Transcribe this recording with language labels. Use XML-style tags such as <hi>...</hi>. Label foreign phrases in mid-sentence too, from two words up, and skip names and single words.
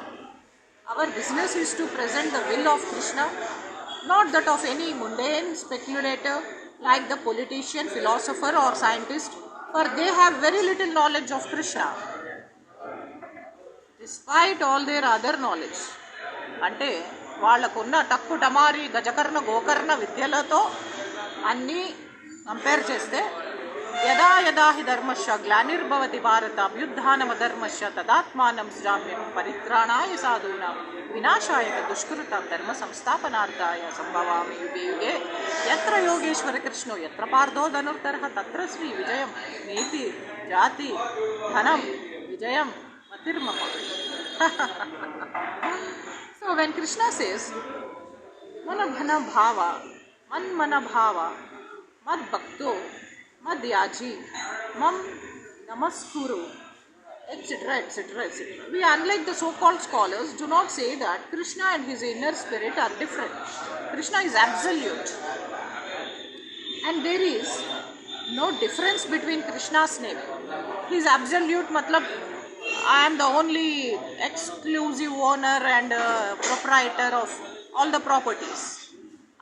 <en>Our business is to present the will of Krishna, not that of any mundane speculator like the politician, philosopher or scientist, for they have very little knowledge of Krishna, despite all their other knowledge.</en> <te>అంటే వాళ్ళకున్న టక్కు టమారి గజకర్ణ గోకర్ణ విద్యలతో అన్నీ కంపేర్ చేస్తే</te> <sa>యదా యదా హి ధర్మస్య గ్లానిర్భవతి భారత అభ్యుత్థానమధర్మస్య తదాత్మానం సృజామ్యహం పరిత్రాణాయ సాధూనాం వినాశాయ దుష్కృత ధర్మ సంస్థాపనార్థాయ సంభవామి యుగే యుగే యత్ర యోగేశ్వర కృష్ణో యత్ర పార్థో ధనుర్ధరః తత్ర శ్రీ విజయం నీతి జాతి ధనం విజయం మతిర్మమ.</sa> <en>So when Krishna says</en> <sa>मनभन भव, मन्मना भव, मद् भक्तो, मद् याजी, मां नमस्कुरु,</sa> <en>etc., etc., etc. We, unlike the so-called scholars, do not say that Krishna and his inner spirit are different. Krishna is absolute. And there is no difference between Krishna's name. He is absolute, matlab, I am the only exclusive owner and proprietor of all the properties.</en>